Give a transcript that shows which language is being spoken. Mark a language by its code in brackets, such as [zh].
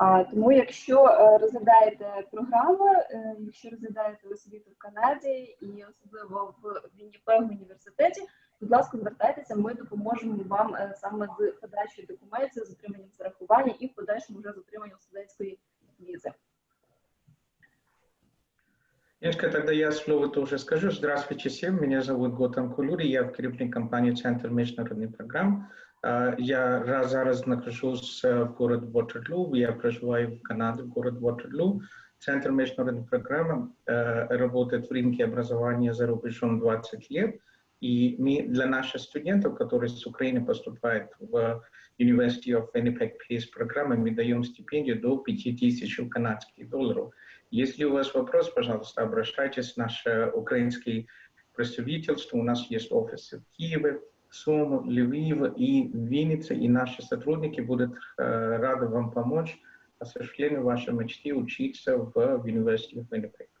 [uk] Тому якщо розглядаєте програму, якщо розглядаєте освіту в Канаді і особливо в Winnipeg університеті, будь ласка, звертайтеся, ми допоможемо вам саме з подачею документів, з отриманням зарахування і в подальшому вже з отриманням студентської візи. [ru] Яночка, тогда я слово тоже скажу. Здравствуйте всем, меня зовут Готан Кулюри, я [uk] в керівник компанії Центр міжнародних програм. [ru] Я зараз нахожусь в городе Ватерлоо, я проживаю в Канаде, в городе Ватерлоо. Центр международных программ работает в рынке образования за рубежом 20 лет. И мы для наших студентов, которые с Украины поступают в University of Winnipeg PACE программы, мы даем стипендию до 5000 канадских долларов. Если у вас вопрос, пожалуйста, обращайтесь в наше украинское представительство. У нас есть офисы в Киеве, Суму, Львив и Винница, и наши сотрудники будут рады вам помочь в осуществлении вашей мечты учиться в University of Winnipeg.